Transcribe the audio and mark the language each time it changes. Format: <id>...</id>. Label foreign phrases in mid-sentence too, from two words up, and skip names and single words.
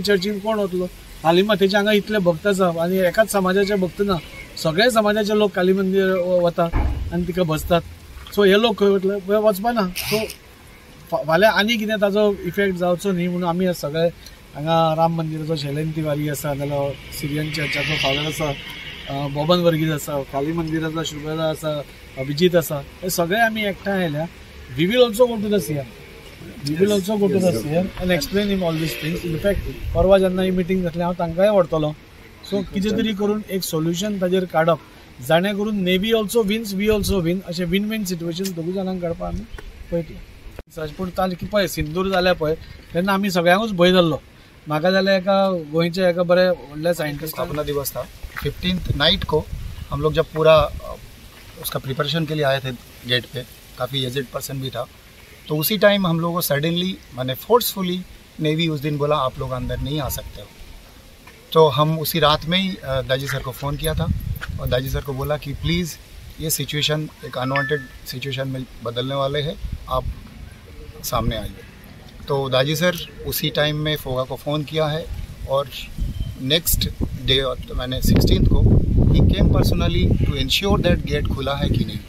<kok>चर्चीन कोण वतलो कालीमातेचे हांगा इतले भक्त आसा आनी एकाच समाजाचे भक्त ना सगळे समाजाचे लोक काली मंदिर वता आनी तिका बसतात सो हे लोक खंय वतले वचपाना सो फाल्यां आनी कितें ताजो इफेक्ट जावचो न्ही म्हणून आमी सगळे हांगा राम मंदिराचो शैलेंद्र तिवारी आसा नाल्यार सिरियन चर्चाचो फादर आसा बबन वर्गीस आसा काली मंदिराचो शुभदा आसा अभिजीत आसा हे सगळे आमी एकठांय आयल्या</kok> <en>we will also go to the CM and explain him all these things in fact</en> <kok>परवा जेन्ना ही मिटींग जातली हांव तांकांय व्हरतलो सो कितें तरी करून एक सोल्युशन ताजेर काडप जाणे करून</kok> <en>Navy also wins we also win</en> <kok>अशें</kok> <en>win win situation</en> <kok>दोगूय जाणांक काडपाक आमी पळयतले पूण ताजें पळय सिंदूर जालें पळय तेन्ना आमी सगळ्यांकूच भंय जाल्लो म्हाका जाल्यार एका गोंयचे एका बरे व्हडले सायंटिस्ट</kok> <hi>स्थापना दिवस था</hi> <en>15th night</en> <hi>को हम लोग जब पूरा उसका प्रिपरेशन के लिए आए थे गेट पे काफ़ी</hi> <en>aged person</en> <hi>भी था तो उसी टाइम हम लोगों को सडनली मैंने फोर्सफुली नेवी उस दिन बोला आप लोग अंदर नहीं आ सकते हो तो हम उसी रात में ही दाजी सर को फ़ोन किया था और दाजी सर को बोला कि प्लीज़ ये सिचुएशन एक</hi> <en>unwanted situation</en> <hi>में बदलने वाले हैं आप सामने आइए तो दाजी सर उसी टाइम में फोगा को फ़ोन किया है और</hi> <en>next day</en> <hi>मैंने 16th को ही</hi> <en>came personally to ensure that</en> <hi>गेट खुला है कि नहीं।</hi>